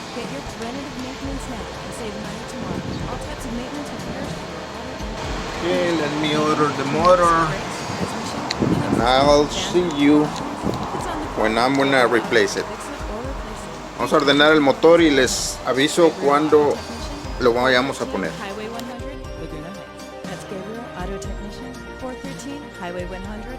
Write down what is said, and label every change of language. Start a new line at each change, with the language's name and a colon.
English: Get your preventative maintenance now and save money tomorrow. All types of maintenance repairs for your auto. Okay, let me order the motor, and I'll see you when I'm gonna replace it.
Spanish: Vamos a ordenar el motor y les aviso cuando lo vayamos a poner.
English: Highway 100, Laguna Heights. That's Gabriel Auto Technician, 413 Highway 100.